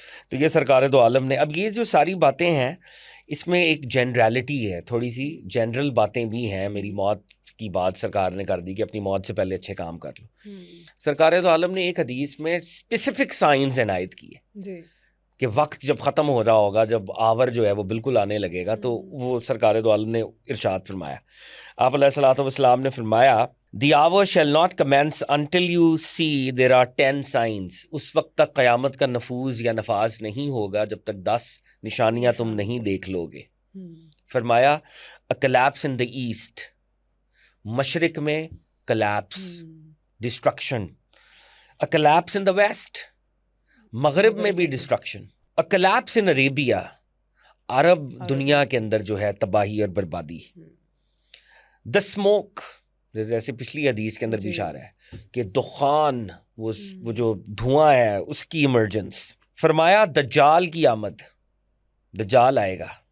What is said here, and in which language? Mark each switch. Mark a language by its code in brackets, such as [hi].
[ur] تو یہ سرکار دو عالم نے, اب یہ جو ساری باتیں ہیں اس میں ایک جنرالٹی ہے, تھوڑی سی جنرل باتیں بھی ہیں. میری موت کی بات سرکار نے کر دی کہ اپنی موت سے پہلے اچھے کام کر لو. سرکار دو عالم نے ایک حدیث میں اسپیسیفک سائنس عنایت کی ہے کہ وقت جب ختم ہو رہا ہوگا, جب آور جو ہے وہ بالکل آنے لگے گا, تو وہ سرکار دو عالم نے ارشاد فرمایا. آپ علیہ الصلوۃ والسلام نے فرمایا [en] The hour shall not commence until you see there are 10 signs. [ur] اس وقت تک قیامت کا نفوذ یا نفاذ نہیں ہوگا جب تک 10 نشانیاں تم نہیں دیکھ لو گے. فرمایا [en] a collapse in the east, [ur] مشرق میں [en] collapse, destruction. a collapse in the west, [ur] مغرب میں بھی [en] destruction. a collapse in Arabia, [ur] عرب دنیا کے اندر جو ہے تباہی اور بربادی. [en] the smoke, [ur] جیسے پچھلی حدیث کے اندر بھی اشارہ ہے کہ دخان, وہ جو دھواں ہے اس کی ایمرجنس. فرمایا دجال کی آمد, دجال آئے گا.